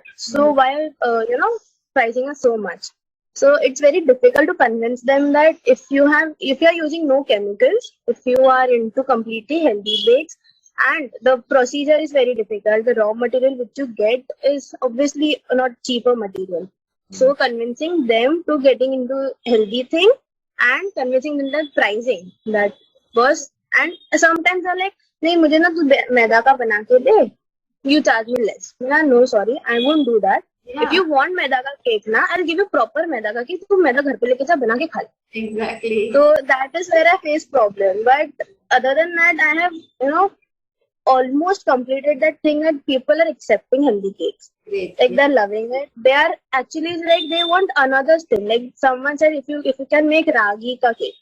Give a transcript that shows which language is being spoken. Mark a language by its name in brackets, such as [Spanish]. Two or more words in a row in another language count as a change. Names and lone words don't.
[English] So why pricing is so much? So it's very difficult to convince them that if you are using no chemicals, if you are into completely healthy bakes, and the procedure is very difficult. The raw material which you get is obviously not cheaper material. So convincing them to getting into healthy thing and convincing them that pricing that was, and sometimes they're like, [Hindi] नहीं मुझे ना तू मैदा का बना के दे, [English] you charge me less. No, sorry, I won't do that. Yeah. If you want [Hindi] मैदा का [English] cake na, I'll give you proper [Hindi] मैदा का [English] cake. [Hindi] तू मैदा घर पे लेके जा बना के खा ले. [English] Exactly. So that is where I face problem. But other than that, I have almost completed that thing that people are accepting healthy cakes. Great. Like they're loving it. They are actually like they want another thing. Like someone said, if you can make [Hindi] रागी का [English] cake.